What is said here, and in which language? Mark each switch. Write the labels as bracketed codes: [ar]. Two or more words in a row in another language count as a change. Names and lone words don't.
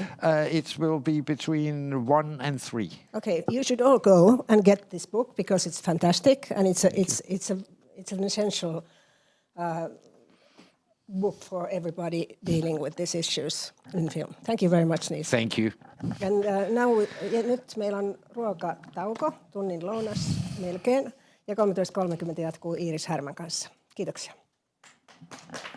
[en] It will be between 1 and 3. Okay, you should all go and get this book because it's fantastic and it's an essential book for everybody dealing with these issues in film. Thank you very much, Niels. Thank you. [fi] And nyt meillä on ruokatauko, tunnin lounas melkein, ja 13.30 jatkuu Iiris Härmän kanssa. Kiitoksia.